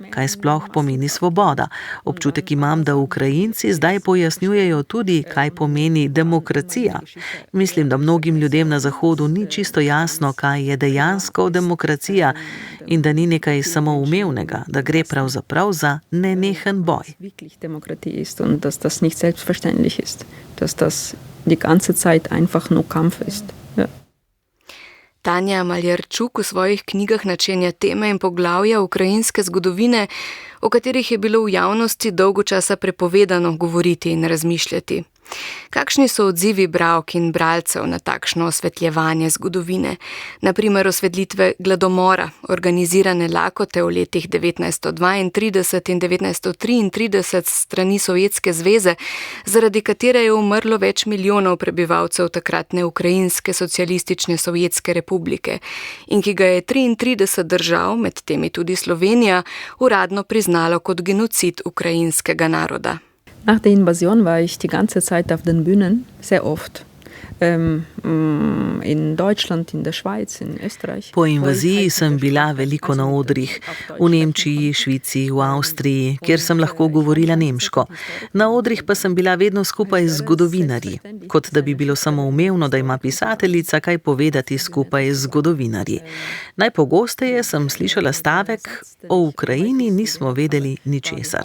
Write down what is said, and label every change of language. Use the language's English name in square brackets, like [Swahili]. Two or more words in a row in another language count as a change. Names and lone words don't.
[Slovenian] Kaj sploh pomeni svoboda? Občutek imam, da Ukrajinci zdaj pojasnjujejo tudi, kaj pomeni demokracija. Mislim, da mnogim ljudem na Zahodu ni čisto jasno, kaj je dejansko demokracija in da ni nekaj samoumevnega, da gre pravzaprav za nenehen boj. [German] Demokratie ist und dass das nicht selbstverständlich ist, dass das die ganze Zeit einfach nur Kampf ist. Ja. [Slovenian] Tanja Maljerčuk v svojih knjigah načenja teme in poglavja ukrajinske zgodovine, o katerih je bilo v javnosti dolgo časa prepovedano govoriti in razmišljati. Kakšni so odzivi bralk in bralcev na takšno osvetljevanje zgodovine, na primer osvetlitve gladomora, organizirane lakote v letih 1932 in 1933 strani Sovjetske zveze, zaradi katere je umrlo več milijonov prebivalcev takratne Ukrajinske socialistične Sovjetske republike in ki ga je 33 držav, med temi tudi Slovenija, uradno priznalo kot genocid ukrajinskega naroda. [German] Nach der Invasion war ich die ganze Zeit auf den Bühnen, sehr oft. In Deutschland, in der Schweiz, in Österreich. [Slovenian] Po invaziji sem bila veliko na odrih, v Nemčiji, Švici, v Avstriji, kjer sem lahko govorila nemško. Na odrih pa sem bila vedno skupaj z zgodovinarji, kot da bi bilo samoumevno, da ima pisateljica kaj povedati skupaj z zgodovinarji. Najpogosteje sem slišala stavek: o Ukrajini nismo vedeli ničesar.